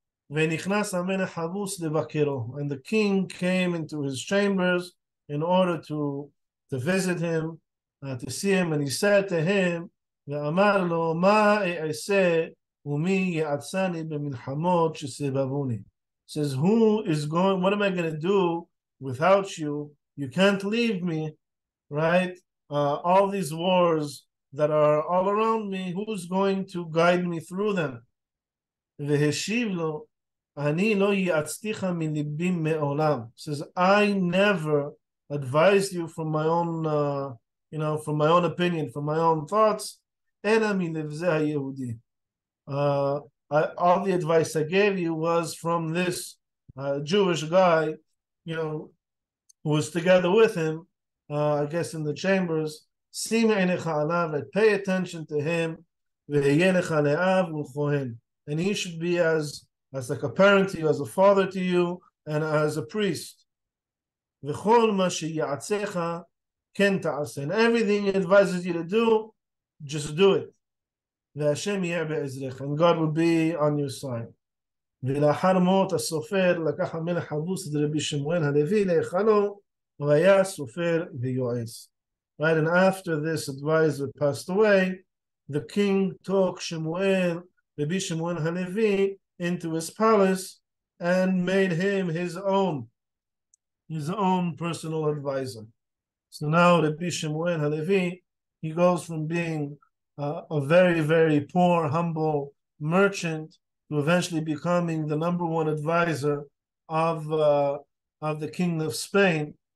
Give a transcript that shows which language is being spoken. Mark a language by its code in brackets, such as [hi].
[en] And the king came into his chambers in order to visit him, to see him, and he said to him, says, what am I going to do without you? You can't leave me, right? All these wars that are all around me, who's going to guide me through them? [he] והשיב לו, אני לא יעצתיך מליבי מעולם. [en] Says, I never advised you from my own, from my own opinion, from my own thoughts. [he] אלא מלבזה היהודי. [en] All the advice I gave you was from this Jewish guy, who was together with him, I guess in the chambers. [he] Sim einecha alav, [en] like pay attention to him. [he] V'yeh lecha le'av u'chohen. [en] And he should be as like a parent to you, as a father to you, and as a priest. [he] V'chol ma sheyatzecha ken ta'aseh. [en] And everything he advises you to do, just do it. [he] V'Hashem yeh be'ezrecha. [en] And God will be on your side. [he] ולאחר מות הסופר לקח המלך חבוס את רבי שמואל הלוי להיכלו והיה סופר ויועץ. [en] Right, and after this advisor passed away, the king took Rabbi Shmuel Halevi, into his palace and made him his own personal advisor. So now Rabbi Shmuel Halevi, he goes from being a very, very poor, humble merchant to eventually becoming the number one advisor of the king of Spain.